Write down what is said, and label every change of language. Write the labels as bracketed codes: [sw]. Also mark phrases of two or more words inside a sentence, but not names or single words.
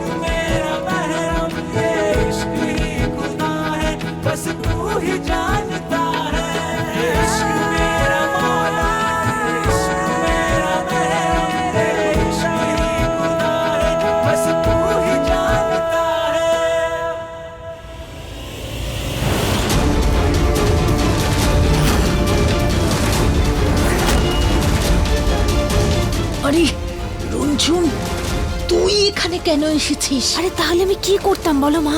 [hi] मेरा महरम, ये इश्क ही खुदा है, बस तू ही जानता है। इश्क मेरा मौला, इश्क मेरा महरम, ये इश्क ही खुदा है, बस तू ही जानता है। [bn] আরে রঞ্জুন, তুই এখানে কেন এসেছিস? আরে তাহলে আমি কি করতাম বলো মা?